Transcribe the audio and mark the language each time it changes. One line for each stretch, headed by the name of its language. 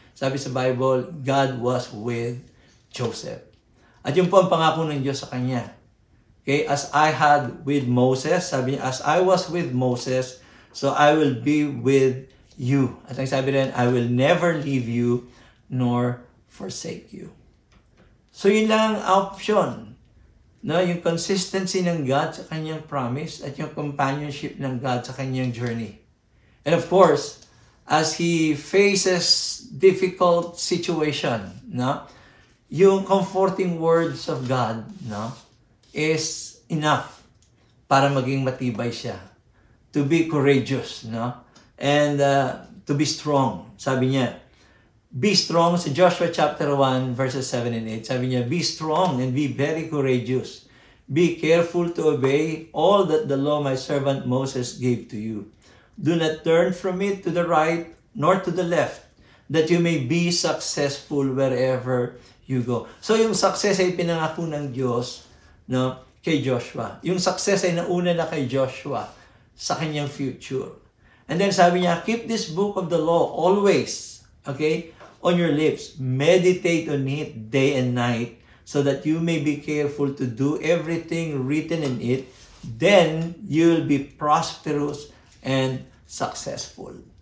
Filipino: Sabi sa
English: Bible, God was with Joseph.
Filipino: At yun po ang pangako ng Diyos sa kanya.
English: Okay, as I had with Moses,
Filipino: sabi niya,
English: as I was with Moses, so I will be with you.
Filipino: At ang sabi rin,
English: I will never leave you nor forsake you.
Filipino: So yun lang ang option. Yung consistency ng God sa kanyang promise at yung companionship ng God sa kanyang journey.
English: And of course, as he faces difficult situation, yung comforting words of God is enough
Filipino: para maging matibay siya.
English: To be courageous, and to be strong.
Filipino: Sabi niya,
English: be strong.
Filipino: Sa
English: Joshua chapter 1, verses 7 and 8,
Filipino: sabi niya,
English: be strong and be very courageous. Be careful to obey all that the law my servant Moses gave to you. Do not turn from it to the right nor to the left, that you may be successful wherever you go.
Filipino: So yung success ay pinangako ng Diyos kay Joshua. Yung success ay nauna na kay Joshua sa kanyang future.
English: And then
Filipino: sabi niya,
English: keep this book of the law always, okay, on your lips. Meditate on it day and night so that you may be careful to do everything written in it. Then you will be prosperous and successful.